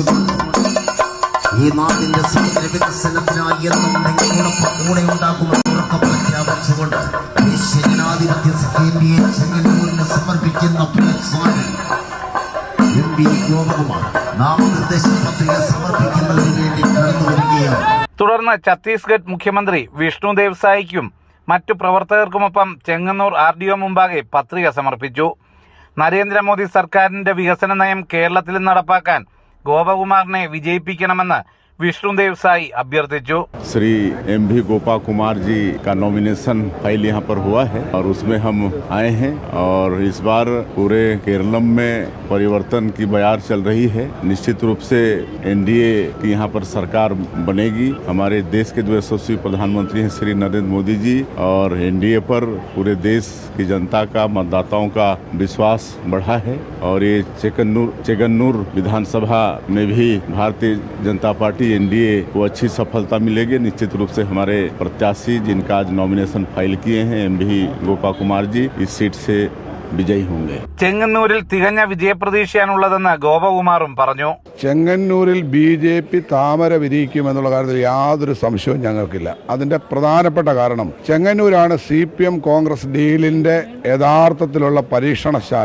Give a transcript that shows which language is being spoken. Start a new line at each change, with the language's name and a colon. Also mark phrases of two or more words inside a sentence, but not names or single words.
Malayalam: ഈ നാടിന്റെ സമഗ്ര വികസനത്തിനായി എന്നും നിങ്ങളോടൊപ്പം കൂടെ ഉണ്ടാകുമെന്ന് ഉറക്കെ പ്രഖ്യാപിച്ചുകൊണ്ട് ജനാധിപത്യ NDA ചെങ്ങന്നൂരിന് സമർപ്പിക്കുന്ന MV ഗോപകുമാർ നാമനിർദ്ദേശ പത്രിക സമർപ്പിക്കുന്നതിന് വേണ്ടി കടന്നു വരികയാണ്. തുടർന്ന് ഛത്തീസ്ഗഡ് മുഖ്യമന്ത്രി വിഷ്ണുദേവ് സായിക്കും മറ്റു പ്രവർത്തകർക്കുമൊപ്പം ചെങ്ങന്നൂർ RDO മുമ്പാകെ പത്രിക സമർപ്പിച്ചു. നരേന്ദ്രമോദി സർക്കാരിന്റെ വികസന നയം കേരളത്തിൽ നടപ്പാക്കാൻ ഗോപകുമാറിനെ വിജയിപ്പിക്കണമെന്ന് विष्णुदेव साई अभ्यर्थिച്ചു.
Hindi: श्री MV गोपा कुमार जी का
English: nomination file
Hindi: यहाँ पर हुआ है और उसमें हम आए हैं और इस बार पूरे केरलम में परिवर्तन की बयार चल रही है. निश्चित रूप से NDA की यहाँ पर सरकार बनेगी. हमारे देश के जो यशस्वी प्रधानमंत्री हैं श्री नरेंद्र मोदी जी और NDA पर पूरे देश की जनता का मतदाताओं का विश्वास बढ़ा है और ये चेगन्नूर विधानसभा में भी भारतीय जनता पार्टी NDA को अच्छी सफलता मिलेगी. निश्चित रूप से हमारे प्रत्याशी जिनका आज
English: nomination file
Hindi: किए हैं MV गोपा कुमार जी इस सीट से വിജയി होंगे.
Malayalam: ചെങ്ങന്നൂരിൽ തികഞ്ഞ വിജയപ്രതീക്ഷയാണുള്ളതെന്ന് ഗോപകുമാറും പറഞ്ഞു. ചെങ്ങന്നൂരിൽ BJP താമര വിരിയിക്കുമെന്നുള്ള കാര്യത്തിൽ യാതൊരു സംശയവും ഞങ്ങൾക്കില്ല. അതിന്റെ പ്രധാനപ്പെട്ട കാരണം ചെങ്ങന്നൂരാണ് CPM കോൺഗ്രസ് ഡീലിന്റെ യഥാർത്ഥത്തിലുള്ള പരീക്ഷണശാല.